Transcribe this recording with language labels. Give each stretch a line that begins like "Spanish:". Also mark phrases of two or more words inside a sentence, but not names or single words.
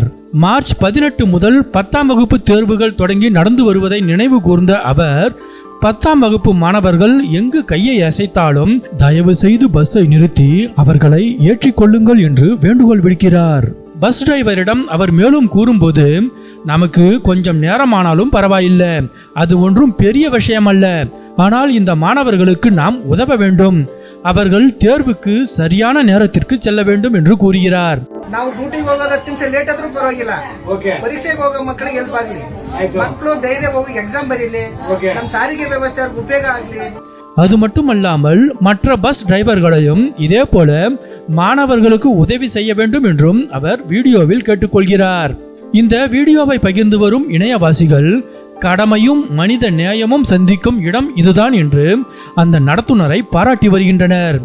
Tamil: மார்ச் 18 முதல் 10ஆம் வகுப்பு தேர்வுகள் தொடங்கி நடந்து வருவதை நினைவு கூர்ந்த அவர் 10ஆம் வகுப்பு மாணவர்கள் எங்கு கையை அசைத்தாலும் தயவு செய்து பஸ்ஸை நிறுத்தி அவர்களை ஏற்றிக்கொள்ளுங்கள் என்று வேண்டுகோள் விடுக்கிறார். பஸ் டிரைவரிடம் அவர் மேலும் கூறும்போது, நமக்கு கொஞ்சம் நேரமானாலும் பரவாயில்லை, அது ஒன்றும் பெரிய விஷயம் அல்ல, ஆனால் இந்த மாணவர்களுக்கு நாம் உதவ வேண்டும், அவர்கள் தேர்வுக்கு சரியான நேரத்திற்கு செல்ல வேண்டும் என்று கூறுகிறார்.
Kannada: ನಾವು ಡ್ಯೂಟಿಗೆ ಹೋಗೋದು 10 ನಿಮಿಷ ಲೇಟ್ ಆದ್ರೂ ಪರವಾಗಿಲ್ಲ, ಪರೀಕ್ಷೆಗೆ ಹೋಗೋ ಮಕ್ಕಳಿಗೆ ಹೆಲ್ಪ್ ಆಗ್ಲಿ, ಮಕ್ಕಳು ಧೈರ್ಯ ಹೋಗಿ ಎಕ್ಸಾಮ್ ಬರೀಲಿ, ನಮ್ಮ ಸಾರಿಗೆ ವ್ಯವಸ್ಥೆ ಉಪಯೋಗ ಆಗ್ಲಿ.
Tamil: அது மட்டுமல்லாமல் மற்ற பஸ் டிரைவர்களையும் இதே போல மாணவர்களுக்கு உதவி செய்ய வேண்டும் என்றும் அவர் வீடியோவில் கேட்டுக்கொள்கிறார். இந்த வீடியோவை பகிர்ந்து வரும் இணையவாசிகள் கடமையும் மனித நேயமும் சந்திக்கும் இடம் இதுதான் என்று அந்த நடத்துனரை பாராட்டி வருகின்றனர்.